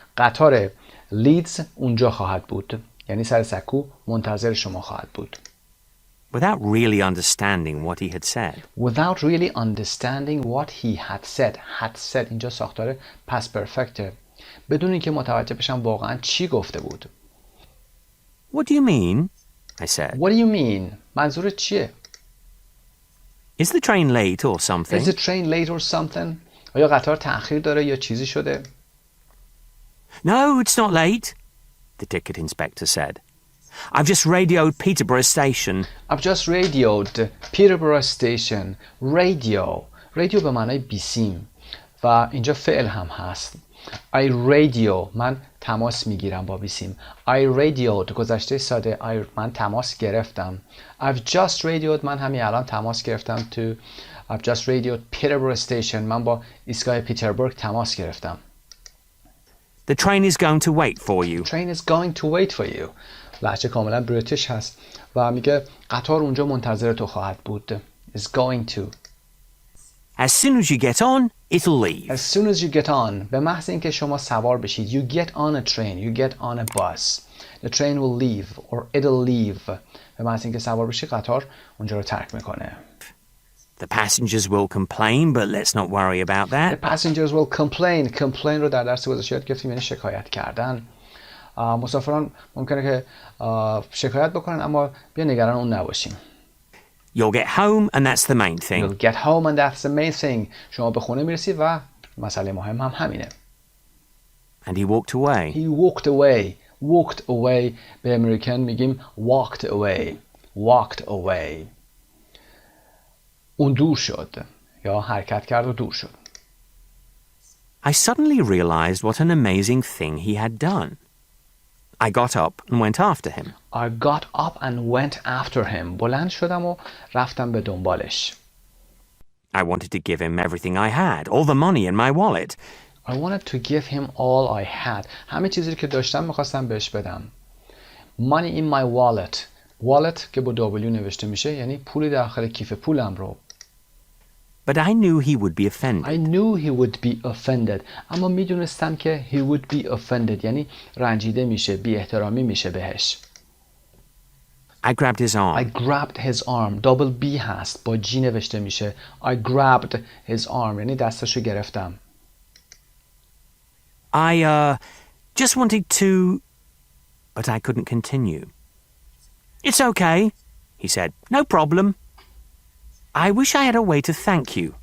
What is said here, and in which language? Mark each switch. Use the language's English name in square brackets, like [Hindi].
[Persian] قطار لیدز اونجا خواهد بود. یعنی سر سکو منتظر شما خواهد بود. [English] Without really understanding what he had said. Without really understanding what he had said. Had said [Persian] اینجا ساختار [English] past perfect. [Persian] بدون اینکه متوجه بشم واقعا چی گفته بود. [English] What do you mean? I said. What do you mean? [Persian] منظورت چیه؟ [English] Is the train late or something? Is the train late or something? [Persian] آیا قطار تأخیر داره یا چیزی شده؟ [English] No, it's not late, the ticket inspector said. I've just radioed Peterborough Station. I've just radioed Peterborough Station. [Persian] Radio به معنای بیسیم و اینجا فعل هم هست. [English] I radio [Persian] من تماس میگیرم با بیسیم. [English] I radioed [Persian] گذشته ساده من تماس گرفتم. [English] I've just radioed [Persian] من همین الان تماس گرفتم [English] to I've just radioed Peterborough Station [Persian] من با ایستگاه پیتربورگ تماس گرفتم. [English] The train is going to wait for you. train is going to wait for you. [Persian] لهجه کاملا بریتیش هست و میگه قطار اونجا منتظر تو خواهد بود. [English] is going to. As soon as you get on, it'll leave. As soon as you get on. [Persian] به محض اینکه شما سوار بشید. [English] You get on a train. You get on a bus. The train will leave or it'll leave. [Persian] به محض اینکه سوار بشید قطار اونجا رو ترک میکنه. [English] The passengers will complain, but let's not worry about The that. passengers will complain. [Persian] complain رو در درس گذشته یاد گرفتیم، یعنی شکایت کردن. مسافران ممکنه که شکایت بکنن اما بیا نگران اون نباشیم. [English] You'll get home and that's the main thing. You'll get home and that's the main thing. [Persian] شما به خونه میرسید و مسئله مهم هم همینه. [English] And he walked away. He walked away. Walked away [Persian] به امریکن میگیم [English] walked away. Walked away. [Persian] اون دور شد یا حرکت کرد و دور شد. [English] I suddenly realized what an amazing thing he had done. I got up and went after him. I got up and went after him. [Persian] بلند شدم و رفتم به دنبالش. [English] I wanted to give him everything I had, all the money in my wallet. I wanted to give him all I had. [Persian] همه چیزی که داشتم میخواستم بهش بدم. [English] Money in my wallet. [Persian] Wallet که با W نوشته میشه یعنی پولی داخل کیف پولم رو. [English] But I knew he would be offended. I knew he would be offended. [Persian] اما میدونستم که [English] he would be offended [Persian] یعنی رنجیده میشه، بی احترامی میشه بهش. [English] I grabbed his arm. I grabbed his arm. [Persian] double B هست با G نوشته میشه. [English] I grabbed his arm [Persian] یعنی دستشو گرفتم. [English] I just wanted to... But I couldn't continue. It's okay, he said. No problem. I wish I had a way to thank you.